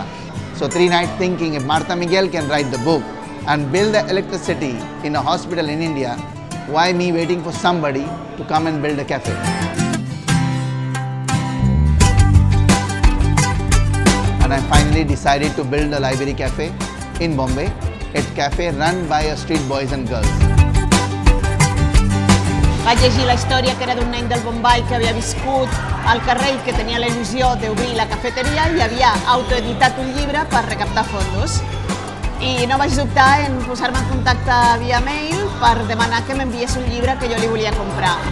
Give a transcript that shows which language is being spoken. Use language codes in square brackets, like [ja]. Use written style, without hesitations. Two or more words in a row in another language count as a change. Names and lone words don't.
[en] So 3 nights thinking, if Marta Miguel can write the book and build the electricity in a hospital in India, why me waiting for somebody to come and build a cafe? And I finally decided to build a library cafe in Bombay. A cafe run by street boys and girls. [ca] Vaig llegir la història que era d'un nen del Bombay que havia viscut al carrer i que tenia la il·lusió d'obrir la cafeteria i havia autoeditat un llibre per [es] recaptar fondos. [ca] I no vaig dubtar en posar-me en contacte via mail per demanar que m'enviés un llibre que jo li volia comprar.